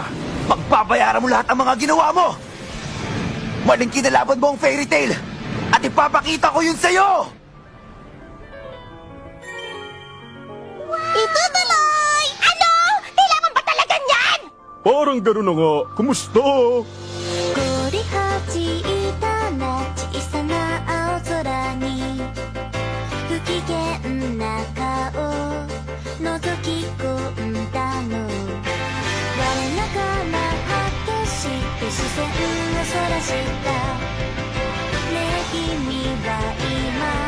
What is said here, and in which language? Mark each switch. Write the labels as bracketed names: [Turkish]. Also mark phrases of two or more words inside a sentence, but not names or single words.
[Filipino] Pagbabayaran mo lahat ang mga ginawa mo! Maling kinalaban mo ang Fairy Tail! At ipapakita ko yun sa'yo! Itutuloy! Ano? Kailangan ba talaga niyan? Parang ganun na nga. Kumusta? [Japanese] 凍り始めたな小さな青空に不機嫌な顔覗き込んだの我ながら果てして視線をそらしたねえ君は今